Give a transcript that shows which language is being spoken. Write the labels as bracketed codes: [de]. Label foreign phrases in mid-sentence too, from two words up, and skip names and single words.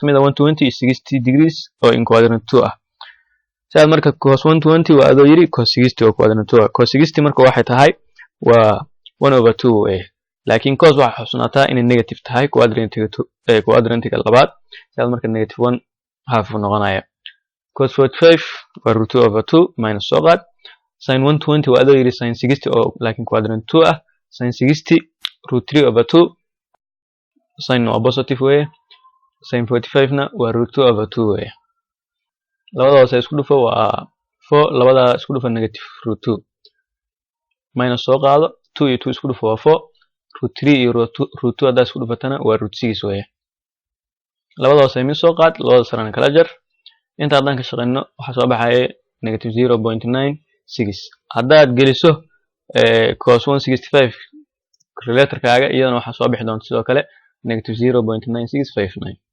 [so] mid ah 120 iyo 60 degrees oo in quadrant 2 ah sida marka cos 120 waa adoo yiri cos 60 oo quadrant 2 ah cos 60 marka waxay tahay waa [en] 1 over 2 [so] eh laakiin cos waxa xusnaataa inay negative tahay quadrant-ga labaad sida marka [en] negative 1 half [so] uu noqonaya cos 45 waa [en] root 2 over 2 minus [so] soo qaad sin 120 waa adoo yiri sin 60 oo laakiin quadrant 2 ah sin 60 [en] root 3 over 2 [so] sin waa positive way sin 45 na waa [en] root 2 over 2 [so] way labadaas isku dhufo waa 4 labada isku dhufo [en] negative root 2 minus [so] soo qaado 2 iyo 2 isku dhufo waa 4 root 3 iyo root 2 hada isku dhufatana waa root 6 way labadaas ay mid soo qaad labada sarana kala jar inta hadan ka shaqeyno waxa soo baxay negative 0.96 hadaad geliso cos 165 calculator-kaaga iyadana waxa soo bixi doonta sidoo kale negative 0.9659